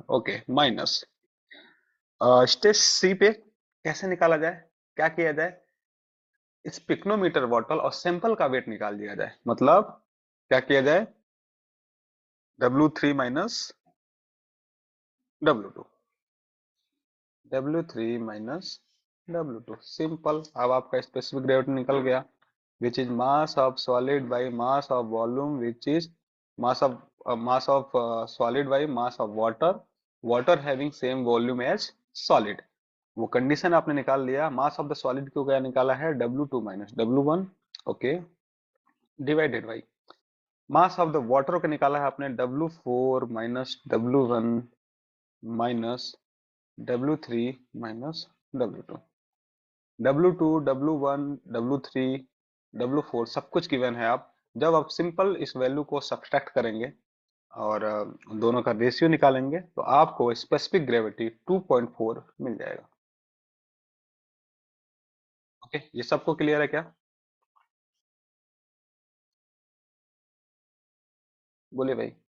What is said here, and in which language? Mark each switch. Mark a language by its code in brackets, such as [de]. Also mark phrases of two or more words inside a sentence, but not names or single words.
[hi] ओके, [en] minus stage C [hi] पे कैसे निकाला जाए, क्या किया जाए, इस [en] pycnometer bottle [hi] और सैंपल का वेट निकाल दिया जाए, मतलब क्या किया जाए, [en] W3 minus W2, W3 minus W2, simple. [hi] अब आपका [en] specific gravity [hi] निकल गया, [en] which is mass of solid by mass of volume, which is mass of solid by mass of water, water having same volume as solid। [hi] वो कंडीशन आपने निकाल लिया। [en] mass of the solid [hi] को क्या निकाला है, [en] W2 minus W1. [hi] ओके, [en] divided by mass of the water [hi] को निकाला है आपने [en] W4 minus W1 minus W3 minus W2. [hi] W2, W1, W3, W4 सब कुछ गिवन है। आप जब आप सिंपल इस वैल्यू को सब्सट्रैक्ट करेंगे और दोनों का रेशियो निकालेंगे तो आपको [en] specific gravity [hi] 2.4 मिल जाएगा। ओके, ये सबको क्लियर है क्या, बोलिए भाई।